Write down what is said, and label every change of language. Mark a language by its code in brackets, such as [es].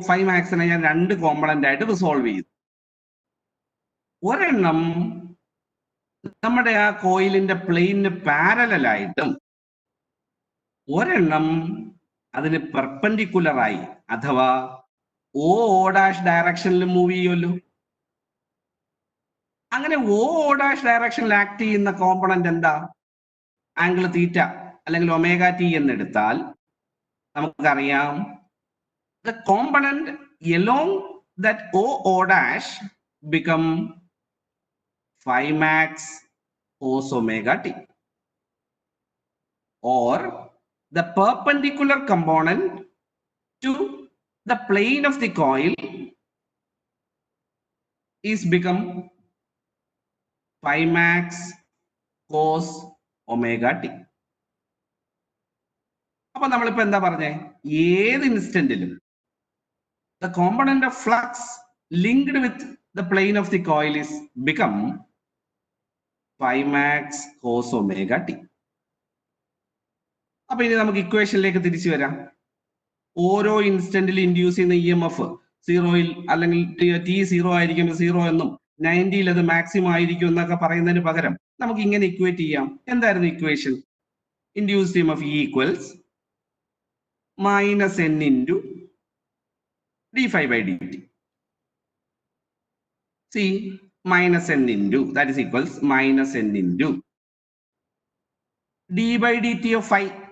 [ml] Phi മാക്സിനെ ഞാൻ 2 component ആയിട്ട് resolve ചെയ്തു. ഒരെണ്ണം നമ്മുടെ ആ കോയിലിന്റെ പ്ലെയിനിന് പാരലൽ ആയിട്ടും, ഒരെണ്ണം അതിന് പെർപെൻഡിക്കുലർ ആയി, അഥവാ ഓ ഡാഷ് ഡയറക്ഷനിൽ മൂവ് ചെയ്യുമല്ലോ. അങ്ങനെ ഓ ഡാഷ് ഡയറക്ഷനിൽ ആക്ട് ചെയ്യുന്ന കോമ്പണന്റ് എന്താ? ആംഗിൾ തീറ്റ അല്ലെങ്കിൽ ഒമേഗ ടി എന്നെടുത്താൽ നമുക്കറിയാം, [en] the component along that o dash become phi max cos omega t, or the perpendicular component to the plane of the coil is become phi max cos omega t. [ml] അപ്പൊ നമ്മളിപ്പോ എന്താ പറഞ്ഞേ? ഏത് ഇൻസ്റ്റന്റിലും [en] the component of flux linked with the plane of the coil is become phi max cos omega t. [ml] അപ്പൊ ഇനി നമുക്ക് ഇക്വേഷനിലേക്ക് തിരിച്ചു വരാം. ഓരോ ഇൻസ്റ്റന്റിൽ ഇൻഡ്യൂസ് ചെയ്യുന്ന EMF സീറോയിൽ അല്ലെങ്കിൽ ടി 0 ആയിരിക്കുമ്പോൾ 0 എന്നും 90ൽ അത് മാക്സിമം ആയിരിക്കും എന്നൊക്കെ പറയുന്നതിന് പകരം നമുക്ക് ഇങ്ങനെ ഇക്വേറ്റ് ചെയ്യാം. എന്തായിരുന്നു equation? [en] Induce EMF E equals -n into d∅dt. See, -n into, that is equals -n into d/dt of phi.